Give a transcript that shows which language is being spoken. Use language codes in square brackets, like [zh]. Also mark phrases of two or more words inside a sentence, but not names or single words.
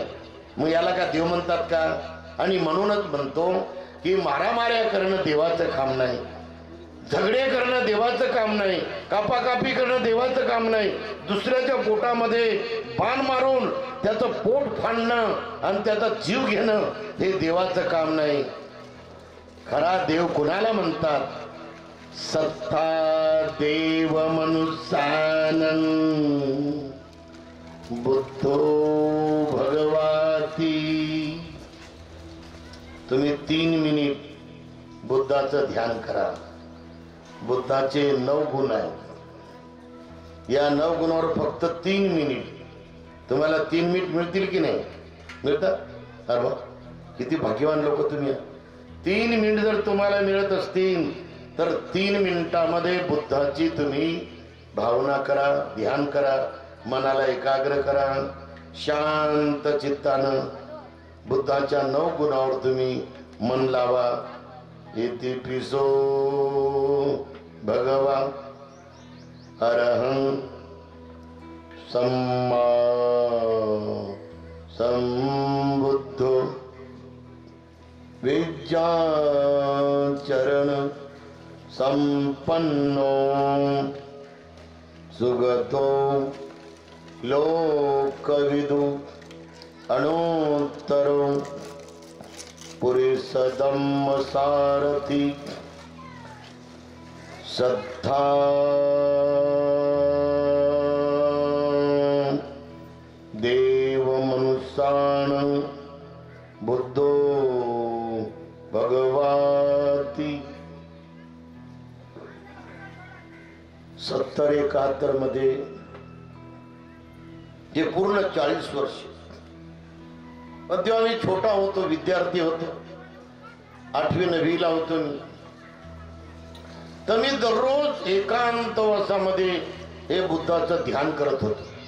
[mr] मग याला का देव म्हणतात का? आणि म्हणूनच म्हणतो की मारामाऱ्या करणं देवाचं काम नाही, झगडे करणं देवाचं काम नाही, कापाकापी करणं देवाचं काम नाही, दुसऱ्याच्या पोटामध्ये बाण मारून त्याचं पोट फाडणं आणि त्याचा जीव घेणं हे देवाचं काम नाही. खरा देव कुणाला म्हणतात? [pi] सत्ता देव मनुष्यानं बुद्धो भगवाती. [mr] तुम्ही 3 मिनिट बुद्धाचं ध्यान करा. बुद्धाचे 9 गुण आहेत. या 9 गुणावर फक्त 3 मिनिट. तुम्हाला 3 मिनिट मिळतील की नाही? मिळतात? अरे किती भाग्यवान लोक तुम्ही. 3 मिनिट जर तुम्हाला मिळत असतील तर 3 मिनिटामध्ये बुद्धाची तुम्ही भावना करा, ध्यान करा, मनाला एकाग्र करा. शांत चित्तानं बुद्धाच्या 9 गुणावर तुम्ही मन लावा. [pi] इति पिसो भगवा अरहं सम्मा संबुद्धो विद्याचरण संपन्नो सुगतो लोकविदु अणोत्तरो पुरुषधम्म सारथी. श्रद्धा देव मनुष्याण बुद्धो भगवाती. [mr] 70-71 मध्ये जे पूर्ण 40 वर्ष जेव्हा मी छोटा होतो, विद्यार्थी होतो, 8वी-9वी ला होतो मी, तर मी दररोज एकांतवासामध्ये हे बुद्धाचं ध्यान करत होतो.